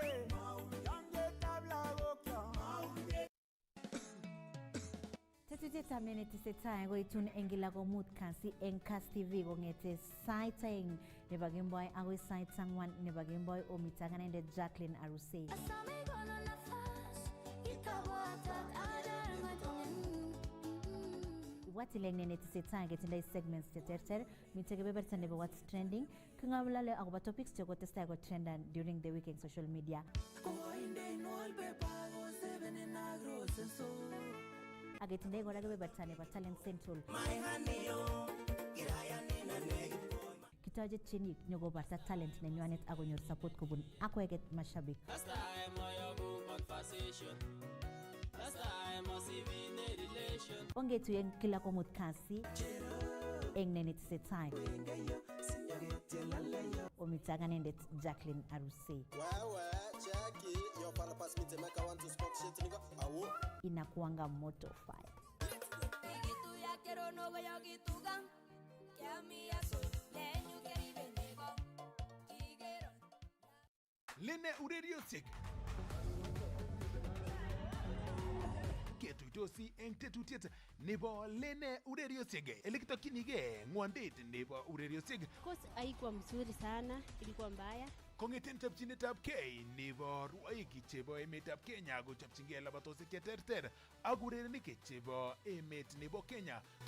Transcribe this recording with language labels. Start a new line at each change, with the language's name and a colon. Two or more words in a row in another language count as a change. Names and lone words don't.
Kalenjin: Tetutyetab nenetesetai koitun eng kila komut kasi eng Kass TV kong'ete sait 2 nebo kemboi akoi sait 4 nebo kemboi omite ak anendet Jacqueline Arusei. Ibwatile nenetesetai ketindoi segments cheterter, mite kebeberta nebo
English: what's trending,
Kalenjin: king'olole akobo topics chekotestai ko trendan
English: during the week
Kalenjin: eng
English: social media.
Kalenjin: Aketindoi kora kebeberta nebo Talent Central. Kitoche tienik nyokobarta talent nenywanet akonyor support kobun akweket mashabik.
English: Last time I go conversation. Last time I see in a relation.
Kalenjin: Ongetuye eng kila komut kasi eng nenetesetai. Omite ak anendet Jacqueline Arusei.
Swahili: Inakuanga moto fire.
Kalenjin: Lene ureriosiek ketuitosi eng tetutiet nebo Lene ureriosiek elekitokyinige ng'wondet nebo ureriosiek.
Swahili: Course haikuwa mzuri sana, ilikuwa mbaya.
Kalenjin: Kong'eten chopchinetab kei nebo rwoik chebo emetab Kenya kochopchingei labatosiek cheterter ak urerenik chebo emet nebo Kenya.